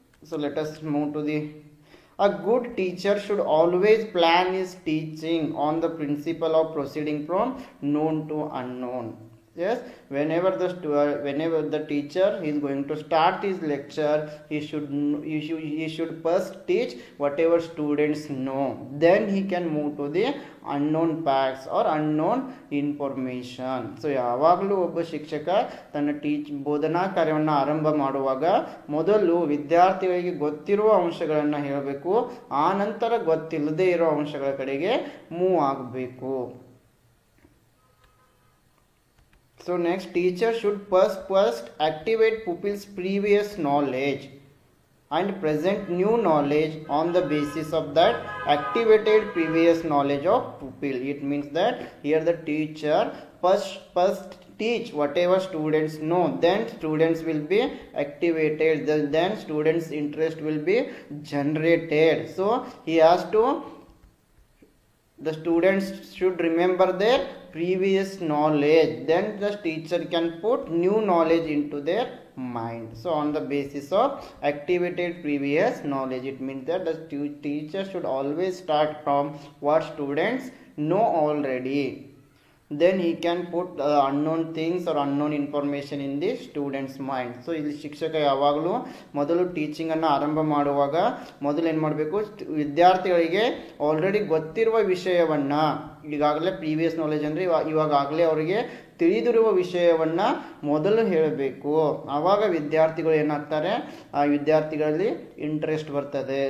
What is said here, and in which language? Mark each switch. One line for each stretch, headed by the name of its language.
English: So let us move to the A good teacher should always plan his teaching on the principle of proceeding from known to unknown. Yes, whenever the teacher is going to start his lecture, he should first teach whatever students know. Then he can move to the unknown facts or unknown information.
Kannada: So ಯಾವಾಗಲೂ ಒಬ್ಬ ಶಿಕ್ಷಕ ತನ್ನ ಬೋಧನಾ ಕಾರ್ಯವನ್ನು ಆರಂಭ ಮಾಡುವಾಗ ಮೊದಲು ವಿದ್ಯಾರ್ಥಿಗಳಿಗೆ ಗೊತ್ತಿರುವ ಅಂಶಗಳನ್ನು ಹೇಳಬೇಕು, ಆ ನಂತರ ಗೊತ್ತಿಲ್ಲದೇ ಇರೋ ಅಂಶಗಳ ಕಡೆಗೆ ಮೂವ್ ಆಗಬೇಕು.
English: So next, teacher should first activate pupils' previous knowledge and present new knowledge on the basis of that activated previous knowledge of pupil. It means that here the teacher first teach whatever students know, then students will be activated, then students' interest will be generated. So he has to, the students should remember their previous knowledge, then the teacher can put new knowledge into their mind. So on the basis of activated previous knowledge, it means that the teacher should always start from what students know already. Then he can put unknown things or unknown information in the student's mind.
Kannada: So ಇಲ್ಲಿ ಶಿಕ್ಷಕ ಯಾವಾಗಲೂ ಮೊದಲು ಟೀಚಿಂಗನ್ನು ಆರಂಭ ಮಾಡುವಾಗ ಮೊದಲು ಏನು ಮಾಡಬೇಕು, ವಿದ್ಯಾರ್ಥಿಗಳಿಗೆ ಆಲ್ರೆಡಿ ಗೊತ್ತಿರುವ ವಿಷಯವನ್ನು, ಈಗಾಗಲೇ ಪ್ರೀವಿಯಸ್ ನಾಲೆಜ್ ಅಂದರೆ ಇವಾಗಲೇ ಅವರಿಗೆ ತಿಳಿದಿರುವ ವಿಷಯವನ್ನು ಮೊದಲು ಹೇಳಬೇಕು. ಆವಾಗ ವಿದ್ಯಾರ್ಥಿಗಳು ಏನಾಗ್ತಾರೆ, ಆ ವಿದ್ಯಾರ್ಥಿಗಳಲ್ಲಿ ಇಂಟ್ರೆಸ್ಟ್ ಬರ್ತದೆ.